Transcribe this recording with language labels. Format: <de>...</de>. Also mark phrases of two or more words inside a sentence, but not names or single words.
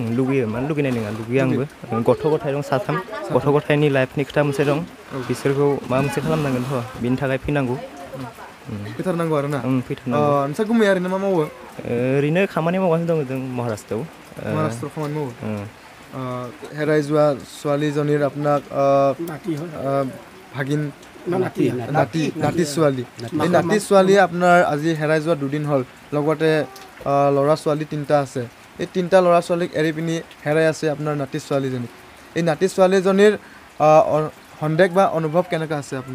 <brx>लुगैयो मानो लुगैनाय नङा लुगैयो आंबो गथ' गथाय दं साथाम गथ' गथायनि लाइफनि खोथा मोनसे दं बिसोरखौ माबा मोनसे खालामनांगोनथ' बिनि थाखाय फैनांगौ फैथारनांगौ आरो ना फैथारनांगौ नोंसा गुमैया ओरैनो मा मावो ओरैनो खामानि मावगासिनो दं जों महाराष्ट्रआव खामानि मावो</brx> <as>হেৰাই যোৱা ছোৱালীজনীৰ আপোনাক ভাগিন নাতি ছোৱালী এই নাতি ছোৱালীয়ে আপোনাৰ আজি হেৰাই যোৱা 2 দিন হ'ল লগতে ল'ৰা ছোৱালী 3টা আছে এই 3টা ল'ৰা ছোৱালীক এৰি পিনি হেৰাই আছে আপোনাৰ নাতি ছোৱালীজনী এই নাতি ছোৱালীজনীৰ সন্দেহ বা অনুভৱ কেনেকুৱা আছে আপোনাৰ</as>